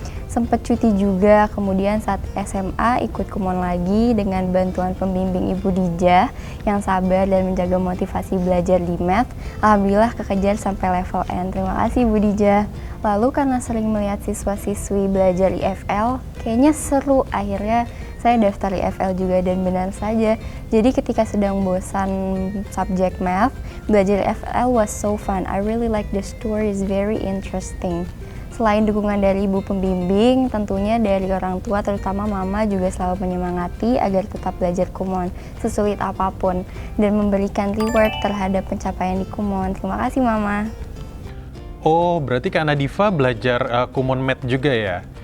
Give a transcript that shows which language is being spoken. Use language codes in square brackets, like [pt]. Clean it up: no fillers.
[id] Sempet cuti juga, kemudian saat SMA ikut Kumon lagi dengan bantuan pembimbing Ibu Dija yang sabar dan menjaga motivasi belajar di math. Alhamdulillah kekejar sampai level N. Terima kasih Ibu Dija. Lalu karena sering melihat siswa-siswi belajar IFL, kayaknya seru. Akhirnya saya daftar IFL juga dan benar saja. Jadi ketika sedang bosan subjek math, belajar IFL [en] was so fun. I really like the story, is very interesting. [id] Selain dukungan dari ibu pembimbing, tentunya dari orang tua terutama mama juga selalu menyemangati agar tetap belajar Kumon sesulit apapun dan memberikan reward terhadap pencapaian di Kumon. Terima kasih mama. Oh, berarti Kak Nadifa belajar Kumon Math juga ya?